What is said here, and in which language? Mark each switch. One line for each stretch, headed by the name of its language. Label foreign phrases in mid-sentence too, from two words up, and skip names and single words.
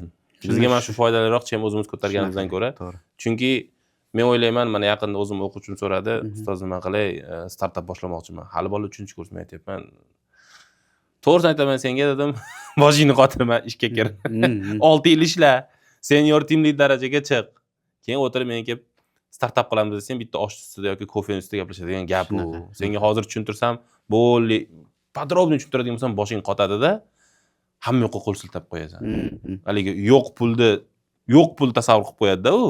Uzbek: Bizga mana shu foydaliroq chem o'zimiz ko'targanimizdan ko'ra. Chunki men o'ylayman, mana yaqinda o'zim o'quvchim so'radi, ustoz nima qilay, startap boshlamoqchiman. Hali bola 3-kursni aytyapman. To'g'risini aytaman senga dedim, boshingni qotirma, ishga kir. 6 yil ishla,
English: senior team lead
Uzbek: darajaga chiq. Keyin o'tirib men kelib startap qilamiz desam, bitta osh ustida yoki kofening ustida gaplashadigan gap bu. Senga hozir tushuntirsam, bo'ldi, podrobni tushuntiradigan bo'lsam, boshing qotadi-da, hamma yoqqa qo'l siltab qo'yasan. Haligi yo'q pul tasavvur qilib qo'yadi-da u.